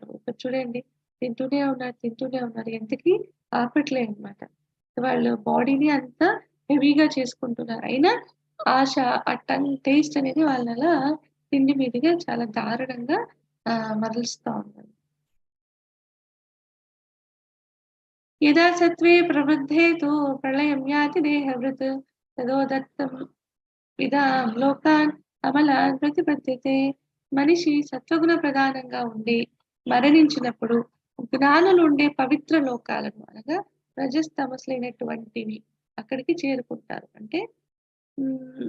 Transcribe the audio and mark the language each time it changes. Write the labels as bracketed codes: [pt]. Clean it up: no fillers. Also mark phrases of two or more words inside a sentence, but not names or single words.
[te] ఇక్కడ చూడండి తింటూనే ఉన్నారు. ఎంతకీ ఆపట్లేదనమాట. వాళ్ళు బాడీని అంత హెవీగా చేసుకుంటున్నారు. అయినా ఆశ, ఆ టేస్ట్ అనేది వాళ్ళనలా తిండి మీదుగా చాలా దారుణంగా మరలుస్తా ఉంటది. [sa] यदा सत्त्वे प्रवृद्धे तु प्रलयं याति देहभृत् तदोदत्तं విదాం లోకాన్ అమలాన్ ప్రతిపద్యతే. [te] మనిషి సత్వగుణ ప్రధానంగా ఉండి మరణించినప్పుడు జ్ఞానులుండే పవిత్ర లోకాలను అనగా రజస్ తమస్సులైనటువంటివి అక్కడికి చేరుకుంటారు. అంటే హ్మ్.